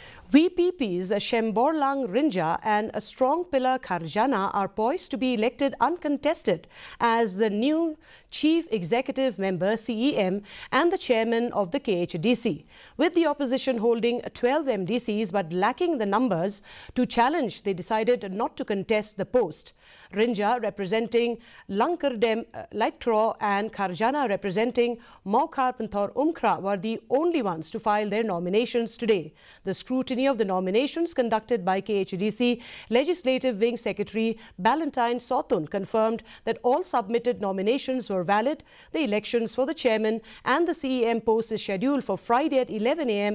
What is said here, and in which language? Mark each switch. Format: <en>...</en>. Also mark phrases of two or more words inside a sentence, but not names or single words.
<en>Vpp'S Shemborlang Rynjah and Strongpillar Kharjana are poised to be elected uncontested as the new Chief Executive Member CEM and the Chairman of the Khadc, with the opposition holding 12 MDCs but lacking the numbers to challenge. They decided not to contest the post. Rynjah representing Langkardem Lightcraw and Kharjana representing Maukar Panthor Umkra were the only ones to file their nominations today. The scrutiny of the nominations conducted by Khadc Legislative Wing Secretary Ballantyne Sotun confirmed that all submitted nominations were valid. The elections for the chairman and the CEM post is scheduled for Friday at 11 a.m.</en>